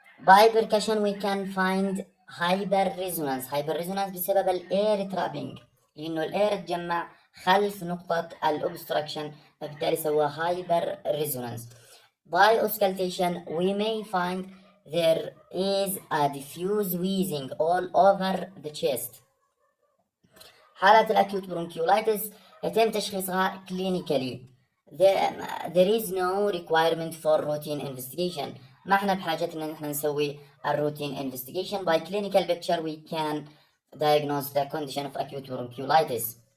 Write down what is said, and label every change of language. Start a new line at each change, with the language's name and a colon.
English: By percussion we can find hyperresonance
Arabic: بسبب الاير ترابينج، لأنه الاير تجمع خلف نقطة الأوبستراكشن، فبالتالي سوى hyper resonance.
English: By auscultation we may find there is a diffuse wheezing all over the chest.
Arabic: حالة الأكيوت برونكيولايتس يتم تشخيصها clinically.
English: There is no requirement for routine investigation.
Arabic: ما احنا بحاجة ان احنا نسوي الروتين investigation.
English: By clinical picture we can diagnose the condition of acute bronchiolitis.